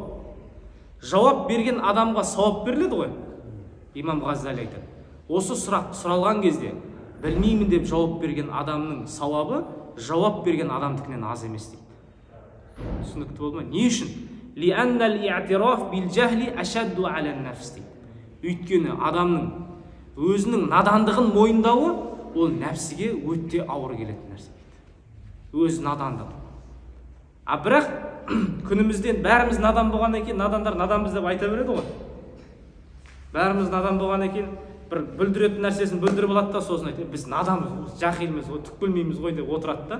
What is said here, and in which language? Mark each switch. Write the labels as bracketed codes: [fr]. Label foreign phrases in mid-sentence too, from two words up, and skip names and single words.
[kk] Жауап берген адамға сауап беріледі ғой. Имам Ғаззали айтады. Осы сұрақ сұралған кезде білмеймін деп жауап берген адамның сауабы жауап берген адамдікінен аз емес дейді. Түсінікті болды ма? Не үшін? [ar] لأن الاعتراف بالجهل أشد على النفس дейді. [kk] Өйткені адамның өзінің надандығын мойындауы ол нәпсіге өте ауыр келетін нәрсе дейді. Өз надандығы. Бірақ күнімізден бәріміз надан болғаннан кейін надандар наданбыз деп айта береді ғой. Бәріміз надан болғаннан кейін бір бүлдіретін нәрсесін бүлдіріп алады да сосын айтады, біз наданбыз, жахилміз, түк білмейміз ғой деп отырады да.